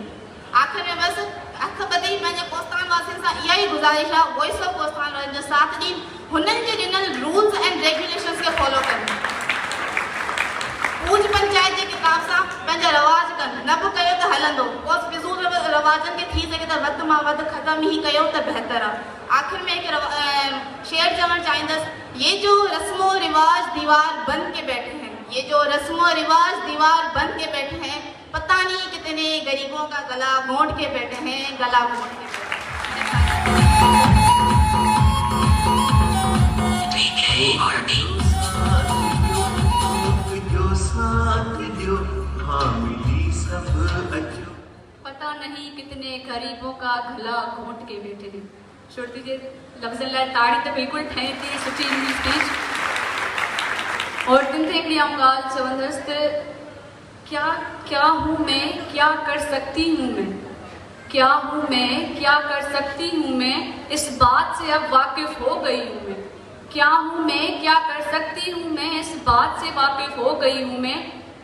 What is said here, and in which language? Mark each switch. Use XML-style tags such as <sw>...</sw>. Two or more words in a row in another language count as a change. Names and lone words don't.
<sd>आख़िर में बसि हथ ॿधी पंहिंजे कोस्तान वासियुनि सां इहा ई गुज़ारिश आहे, वॉइस ऑफ कोस्तान वारनि जो साथ ॾियनि, हुननि जे ॾिनल</sd> <en>rules and regulations</en> <sd>खे फॉलो कनि, पूज पंचायत जे किताब सां पंहिंजा रवाज कनि, न बि कयो त हल रवाजनि खे थी सघे त वधि मां वधि ख़तमु ई कयो त बहितर आहे। आख़िर में हिकु शेर चवणु चाहींदसि,</sd> <ur>یہ جو رسم و رواج دیوار بن کے بیٹھے ہیں، یہ جو رسم و رواج دیوار بن کے بیٹھے ہیں، پتا نہیں کتنے غریبوں کا گلا گھونٹ کے بیٹھے ہیں، گلا گھونٹ کے بیٹھے ہیں. پتا نہیں کتنے غریبوں کا گلا گھونٹ کے بیٹھے تھے.</ur> <sd>श्रुति जे लफ़्ज़नि लाइ ताड़ी त बिल्कुलु ठहे थी, सुठी ईंदी स्पीच। और तिन थे हिकिड़ी आऊं ॻाल्हि चवंदसि त</sd> <ur>کیا کیا ہوں میں، کیا کر سکتی ہوں میں، کیا ہوں میں، کیا کر سکتی ہوں میں، اس بات سے اب واقف ہو گئی ہوں میں. کیا ہوں میں، کیا کر سکتی ہوں میں، اس بات سے واقف ہو گئی ہوں میں.</ur>